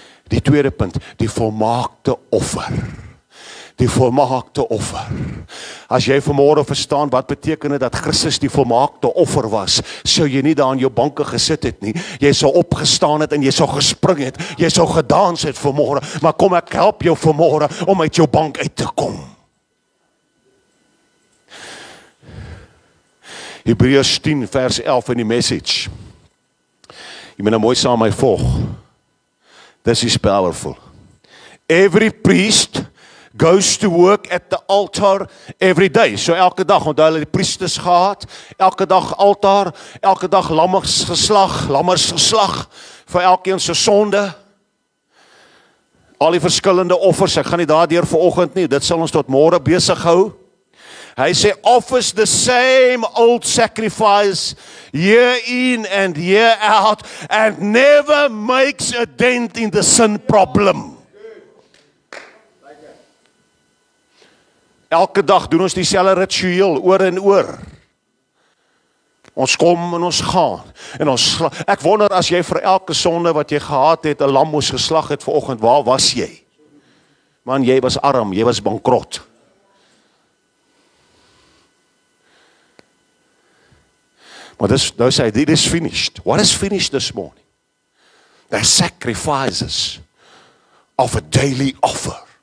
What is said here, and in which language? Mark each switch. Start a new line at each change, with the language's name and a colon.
Afrikaans: Die tweede punt, die volmaakte offer. Die volmaakte offer. As jy vanmôre verstaan wat beteken dit dat Christus die volmaakte offer was, sou jy nie daar in jou banke gesit het nie. Jy sou opgestaan het en jy sou gespring het. Jy sou gedans het vanmôre. Maar kom ek help jou vanmôre om uit jou bank uit te kom. Hebreërs 10 vers 11 in die message. Jy moet nou mooi saam my volg.
English: This is powerful. Every priest goes to work at the altar every day.
Afrikaans: So elke dag, onthou hulle die priesters gehad, elke dag altaar, elke dag lammers geslag vir elkeen se sonde. Al die verskillende offers, ek gaan nie daardeur vanoggend nie, dit sal ons tot môre besig hou. Hy sê,
English: offers the same old sacrifice year in and year out and never makes a dent in the sin problem.
Afrikaans: Elke dag doen ons dieselfde ritueel oor en oor. Ons kom en ons gaan. En ek wonder as jy vir elke sonde wat jy gehad het, 'n lam moes geslag het vanoggend, waar was jy? Man, jy was arm, jy was bankrot. Maar nou sê hy, dit is
English: finished. What is finished this morning? The sacrifices of a daily offer.